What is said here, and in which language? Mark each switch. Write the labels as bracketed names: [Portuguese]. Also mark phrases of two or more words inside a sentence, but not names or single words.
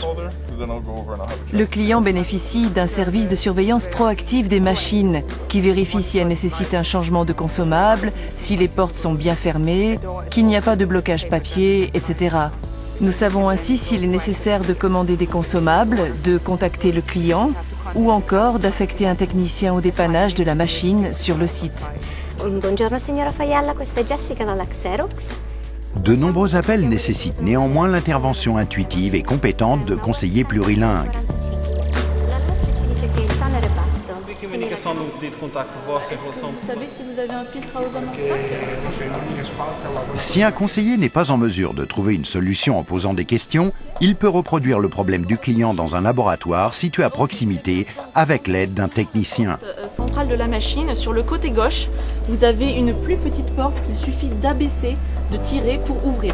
[French] Le client bénéficie d'un service de surveillance proactive des machines qui vérifie si elles nécessitent un changement de consommable, si les portes sont bien fermées, qu'il n'y a pas de blocage papier, etc. Nous savons ainsi s'il est nécessaire de commander des consommables, de contacter le client ou encore d'affecter un technicien au dépannage de la machine sur le site. [Italian] Buongiorno signora Faialla, questa è Jessica dalla Xerox. [French] De nombreux appels nécessitent néanmoins l'intervention intuitive et compétente de conseillers plurilingues. [Portuguese] comunicação de pedido de contacto vosso em relação... [French] Vous savez si vous avez un filtre à ozone en stock? Si un conseiller n'est pas en mesure de trouver une solution en posant des questions, il peut reproduire le problème du client dans un laboratoire situé à proximité avec l'aide d'un technicien. Centrale de la machine, sur le côté gauche, vous avez une plus petite porte qu'il suffit d'abaisser, de tirer pour ouvrir.